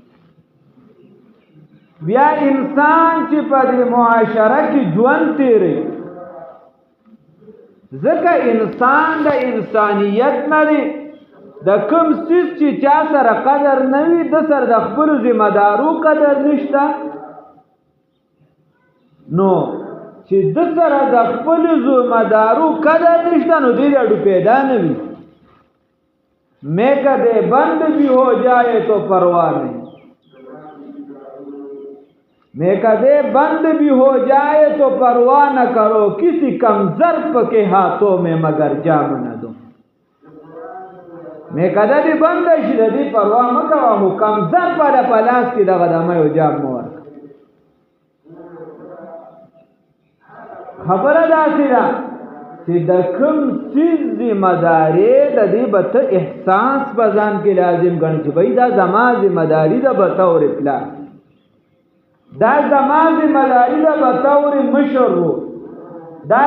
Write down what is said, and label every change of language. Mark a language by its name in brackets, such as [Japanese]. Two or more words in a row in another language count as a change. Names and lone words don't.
[Pashto] بیا انسان چې په دې معاشره کې ژوند تېروي ځکه انسان د انسانیت نه دی. د کوم څیز چې چا سره قدر نه وي د سره د خپلو ذمہدارو قدر نشته نو چې د سره د خپل ذمہدارو قدر نشته نو دې اډو پیدا نه وي. [Urdu] میں کدے بند بھی ہو جائے تو پرواہ نہیں، میں کدے بند بھی ہو جائے تو پرواہ نہ کرو، کسی کم ظرف کے ہاتھوں میں مگر جام نہ دو. میں کدے بھی بند [Pashto] شي د دې پرواہ مه کوه خو کم ظرف د په لاس کې دغه دمه یو جام مه ورکړه. خبره داسې ده چې د کوم څیز ذمہدارۍ د دې به ته احساس په ځان کې لازم ګڼې چې بھئی دا زما ذمہداري ده به طور پلار، دا زما ذمہداري ده به طور مشر رو، دا